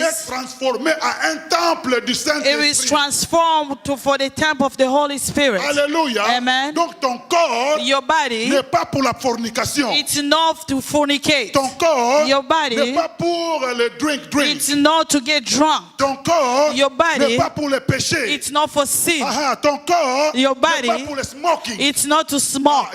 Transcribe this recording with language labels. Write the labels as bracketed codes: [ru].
[fr] est transformé à un temple du [en] it is [fr] Saint-Esprit. [en] transformed for the temple of the Holy Spirit. [fr] Alléluia. [en] Amen. [fr] Donc ton corps [en] Your body, [fr] n'est pas pour la fornication. [en] it's not to fornicate. [fr] Ton corps [en] Your body, [fr] n'est pas pour le drink. [en] It's not to get drunk. [fr] Ton corps [en] Your body, [fr] n'est pas pour le péché. [en] It's not for sin. [fr] Ton corps [en] Your [fr] n'est [en] body, [fr] pas pour le smoking. [en] It's not to smoke.